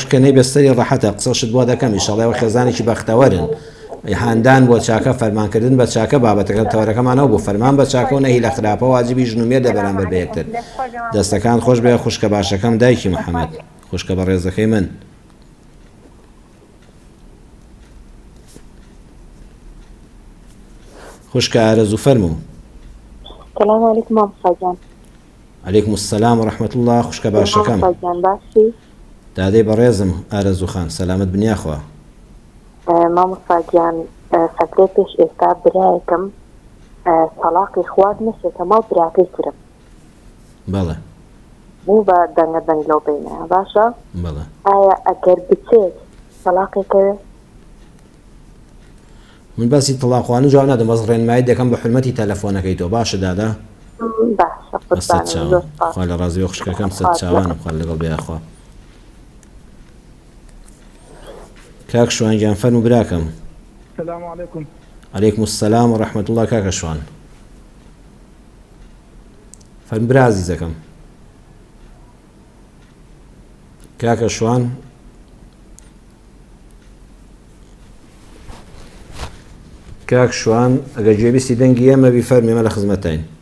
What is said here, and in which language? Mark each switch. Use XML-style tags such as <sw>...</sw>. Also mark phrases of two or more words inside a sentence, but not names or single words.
<ckb>کە نەی بەستەری ڕەحەتە قسەشت بۆ دەکەم ئینشاڵڵا ئەوە خێزانێکی بەختەوەرن هاندان بۆ چاکە فەرمانکردن بە چاکە بابەتەکە تەوەرەکەمانەوە بۆ فەرمان بە چاکە و نەهی لە خراپە واجبی ژنومێر دە بەرامبەر بە یەکتر دەستەکان خۆش بێ خوشکە باشەکەم دایکی محەممەد خوشکە بە ڕێزەکەی من خوشکە ئارەزوو فەرموو</ckb> <ar>السلام عليكم</ar> <ckb>مامۆستا گیان</ckb> <ar>عەلەیکم السلام ورحمة الله</ar> <ckb>خوشکە باشەکەم مامۆستا گیان باشی دادەی بەڕێزم ئارەزوو خان سەلامت بنیاخوا مامۆستا گیان سەکرێ پێش ئێستا برایەکەم تەلاقی خوارد نەچێتە ماڵ براکەی ترم بەڵێ بوو بە دەنگە دەنگ لەو بینەیە باشە بەڵێ ئایا ئەگەر بچێت تەلاقێکەوێ من باسی تەلاقوانە جواب نادەم بەس ڕێنمایی دەکەم بە حرمەتی تەلەفۆنەکەی تۆ باشە دادا باشە سەد چاوان خوا لە ڕازیەوە خوشکەکەم سەد چاوانم خوا لەگەڵ بێخوا کاک شوانگیان فەرموو براکەم</ckb> <ar>السلام عليكم عەلەیکم السلام ورحمة الله</ar> <ckb>کاکە شوان فەرموو برا عەزیزەکەم کاکە شوان کاک شوان ئەگەر گوێبیستی دەنگی ئێمە بی فەرمی ئێمە لە خزمەتین</ckb>